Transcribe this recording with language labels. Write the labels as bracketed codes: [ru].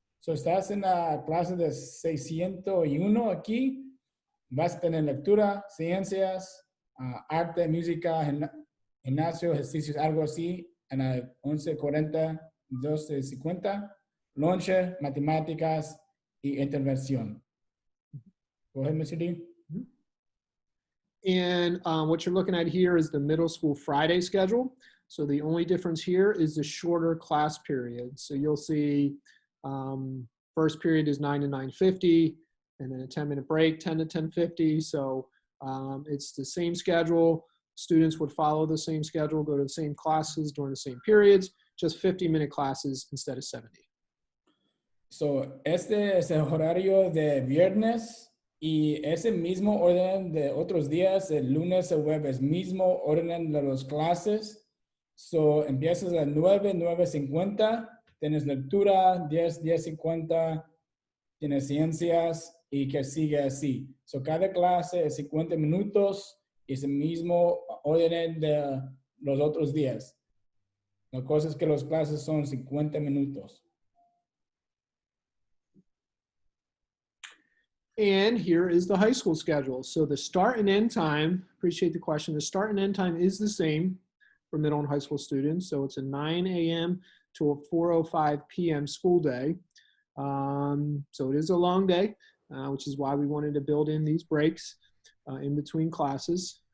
[es] Estás en la clase de 601 aquí, vas a tener lectura, ciencias, arte, música, gimnasio, ejercicios, algo así, en la 11:40, 12:50, lonche, matemáticas y intervención. [en] Go ahead, Mr. D. And what you're looking at here is the middle school Friday schedule. So the only difference here is the shorter class period. So you'll see first period is 9 to 9:50, and then a 10-minute break, 10 to 10:50. So it's the same schedule. Students would follow the same schedule, go to the same classes during the same periods, just 50-minute classes instead of 70. [es] So este es el horario de viernes y ese mismo orden de otros días, el lunes o jueves, mismo orden de las clases. So empiezas a 9, 9:50, tienes lectura, 10, 10:50, tienes ciencias y que sigue así. So cada clase es 50 minutos y es el mismo orden de los otros días. La cosa es que las clases son 50 minutos. [en] And here is the high school schedule. So the start and end time, appreciate the question, the start and end time is the same for middle and high school students. So it's a 9 a.m. to a 4:05 p.m. school day. So it is a long day, which is why we wanted to build in these breaks in between classes.